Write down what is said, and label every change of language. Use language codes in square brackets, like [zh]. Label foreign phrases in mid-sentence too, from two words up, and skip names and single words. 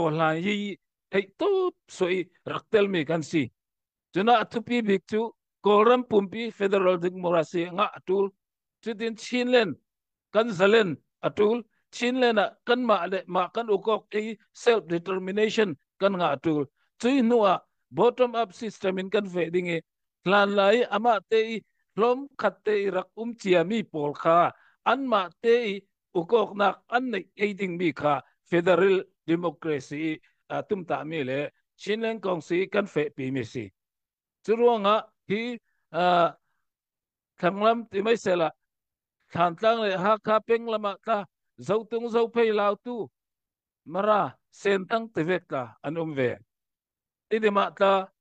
[cnh] la hi thei to soi raktel mi kan si chuna thupi bik chu kolram pumpi [en] federal democracy [cnh] nga atul chutin chinlen kan zalen atul chinlen kan ma kan ukok [en] self determination [cnh] kan nga atul chui nuwa [en] bottom up system [cnh] in kan veding lan lai ama te lom khatte rak chiami pol kha an ma te ukok nak an nei heading mi kha [en] federal democracy [cnh] tum ta mi le chinlen kong si kan fe pi mi si churuanga hi thanglam ti mai sela than tlang le ha kha peng lama ta zau tung zau phei lau tu mara sen tang te vek ta an ve ti de ma ta